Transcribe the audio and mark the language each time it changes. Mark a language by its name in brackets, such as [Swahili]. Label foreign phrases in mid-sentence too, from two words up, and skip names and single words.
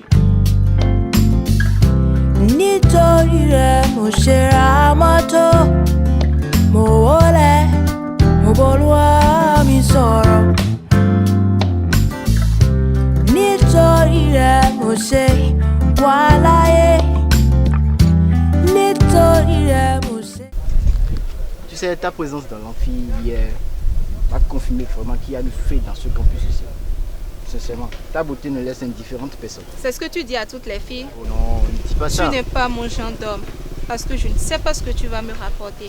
[Yoruba] Nítorí rẹ̀ mo ṣe ra mọ́tò. Mo wọlé, mo b'Olúwa mi sọ̀rọ̀. Nítorí rẹ̀ mo ṣe wà láyé. Nítorí rẹ̀ mo ṣe. [French] Tu sais, ta présence dans l'amphi hier m'a confirmé vraiment qu'il y a du feu dans ce campus ici. Sincèrement, ta beauté ne laisse indifférente personne. C'est ce que tu dis à toutes les filles? Oh non, ne dis pas ça. Tu n'es pas mon genre d'homme, parce que je ne sais pas ce que tu vas me rapporter.